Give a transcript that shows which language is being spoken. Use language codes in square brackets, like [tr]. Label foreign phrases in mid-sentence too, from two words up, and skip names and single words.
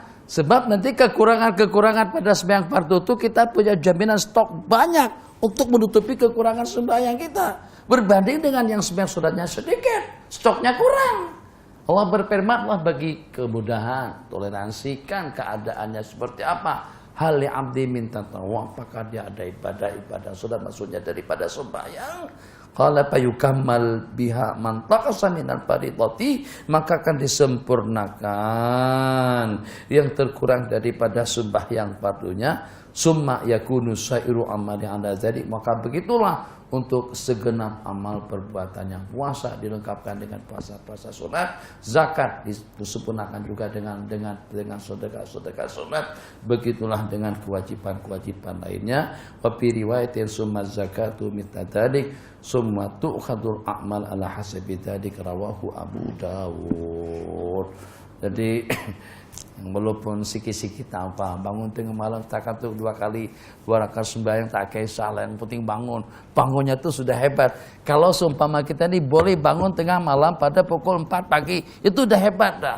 [ms] Sebab nanti kekurangan-kekurangan pada sembahyang fardu itu kita punya jaminan stok banyak untuk menutupi kekurangan sembahyang kita. Berbanding dengan yang sembahyang sunatnya sedikit, stoknya kurang. Allah berfirman, Allah bagi kemudahan, toleransikan keadaannya seperti apa. [ar] هل لعبدي [ms] minta tahu apakah dia ada ibadah sunat maksudnya daripada sembahyang. [ar] قال فيكمل بها ما انتقص من الفريضة, [ms] maka akan disempurnakan yang terkurang daripada sembahyang fardunya. [ar] ثم يكون سائر عمله على ذلك, [ms] maka begitulah untuk segenap amal perbuatannya. Puasa dilengkapkan dengan puasa sunat, zakat disempurnakan juga dengan sedekah sunat. Begitulah dengan kewajiban lainnya. [ar] وفي رواية ثم الزكاة مثل ذلك ثم تؤخذ الأعمال على حسب ذلك رواه أبو داود. [ms] Jadi walaupun sikit-sikit apa, bangun tengah malam takatuk 2 rakaat sembahyang tak kisah, yang penting bangunnya tuh sudah hebat. Kalau seumpama kita ini boleh bangun tengah malam pada pukul 4 pagi, itu udah hebat dah.